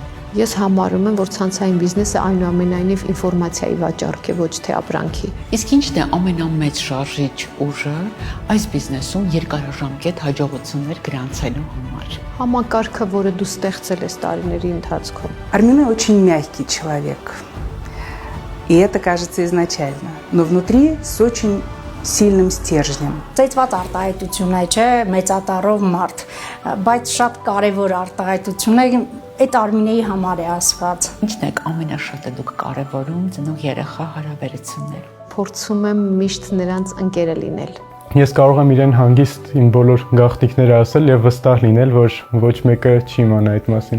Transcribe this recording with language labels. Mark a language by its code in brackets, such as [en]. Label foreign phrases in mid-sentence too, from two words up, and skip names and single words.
[hy] Ես համարում եմ, որ ցանցային բիզնեսը այնուամենայնիվ ինֆորմացիայի վաճառք է, ոչ թե ապրանքի։ Իսկ ինչն է ամենամեծ շարժիչ ուժը այս բիզնեսում երկարաժամկետ հաջողություններ գրանցելու համար։ Համակարգը, որը դու ստեղծել ես տարիների ընթացքում։ [ru] Армина очень мягкий человек. И это кажется изначально. Но внутри с очень сильным стержнем. [hy] Ծեծված արտահայտություն է, չէ, մեծատարով մարդ, բայց շատ կարևոր արտահայտություն է, այդ Արմինեի համար է ասված։ Ինչն է ամենաշատը դուք կարևորում ծնող երեխա հարաբերություններում։ Փորձում եմ միշտ նրանց ընկերը լինել։ Ես կարող եմ իրեն հանգիստ իմ բոլոր գաղտնիքները ասել եւ վստահ լինել, որ ոչ մեկը չի իմանա այդ մասին։